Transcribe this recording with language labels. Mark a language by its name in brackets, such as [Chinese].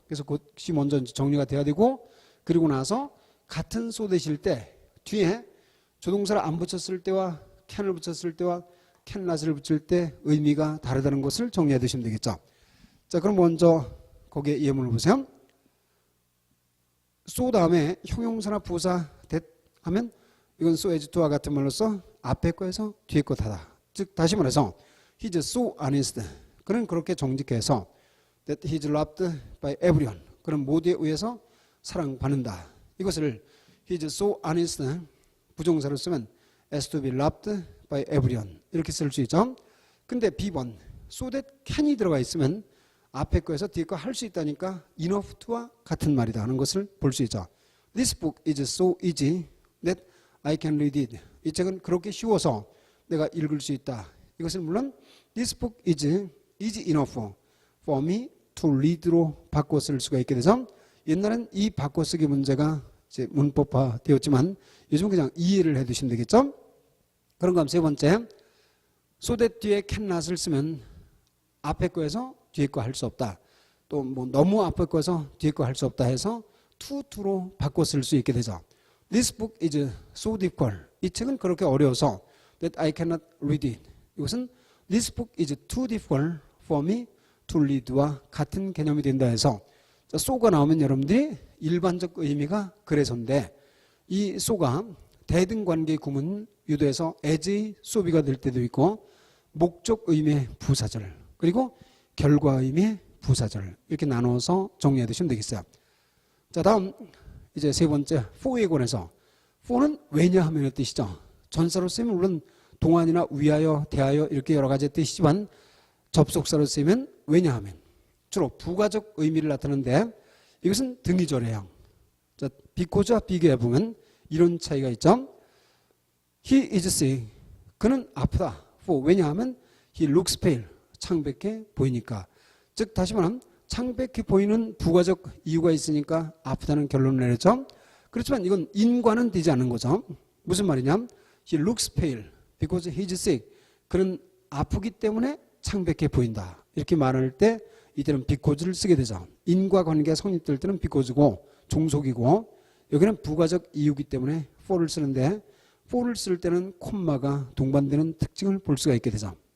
[Korean] 그래서 그것이 먼저 정리가 돼야 되고 그리고 나서 같은 so that일 때 뒤에 조동사를 안 붙였을 때와 can을 붙였을 때와 cannot을 붙일 때 의미가 다르다는 것을 정리해 두시면 되겠죠. 자, 그럼 먼저 거기에 예문을 보세요. so 다음에 형용사나 부사 that 하면 이건 so as to와 같은 말로써 앞에 거에서 뒤에 것 하다. 즉 다시 말해서 [English] he's so honest. [Korean] 그는 그렇게 정직해서 [English] that he's loved by everyone. [Korean] 그는 모두에 의해서 사랑받는다. 이것을 [English] he's so honest [Korean] 부정사로 쓰면 [English] as to be loved by everyone [Korean] 이렇게 쓸 수 있죠. 근데 B번 so that can이 들어가 있으면 앞에 거에서 뒤에 거 할 수 있다니까 enough to와 같은 말이다 하는 것을 볼 수 있죠. [English] This book is so easy that I can read it. [Korean] 이 책은 그렇게 쉬워서 내가 읽을 수 있다. 이것은 물론 [English] This book is enough for me to read [Korean] 로 바꿔 쓸 수가 있게 돼서 옛날엔 이 바꿔쓰기 문제가 이제 문법화 되었지만 요즘은 그냥 이해를 해 두시면 되겠죠. 그런가 하면 세 번째 so that 뒤에 cannot을 쓰면 앞에 거에서 뒤에 거 할 수 없다. 또 뭐 너무 앞에 거에서 뒤에 거 할 수 없다 해서 to로 바꿔 쓸 수 있게 되죠. [English] This book is so difficult. [Korean] 이 책은 그렇게 어려워서 [English] that I cannot read it. [Korean] 이것은 [English] This book is too difficult for me to read [Korean] 와 같은 개념이 된다 해서 so가 나오면 여러분들이 일반적 의미가 그래서인데 이 so가 대등 관계 구문 유도해서 as의 so비가 될 때도 있고 목적 의미의 부사절 그리고 결과 의미의 부사절 이렇게 나눠서 정리해 두시면 되겠어요. 자, 다음 이제 세 번째 for에 관해서 for는 왜냐하면의 뜻이죠. 전사로 쓰면 물론 동안이나 위하여, 대하여 이렇게 여러 가지 뜻이지만 접속사로 쓰이면 왜냐하면 주로 부가적 의미를 나타내는데 이것은 등위절해요. 자, because와 비교해보면 이런 차이가 있죠. [English] He is sick. [Korean] 그는 아프다. [English] For [Korean] 왜냐하면 [English] he looks pale. [Korean] 창백해 보이니까. 즉 다시 말하면 창백해 보이는 부가적 이유가 있으니까 아프다는 결론을 내렸죠. 그렇지만 이건 인과는 되지 않는 거죠. 무슨 말이냐? [English] He looks pale because he is sick. [Korean] 그는 아프기 때문에 창백해 보인다. 이렇게 말할 때 이때는 because를 쓰게 되죠. 인과관계가 성립될 때는 because고 종속이고 여기는 부가적 이유기 때문에 for를 쓰는데 for를 쓸 때는 콤마가 동반되는 특징을 볼 수가 있게 되죠.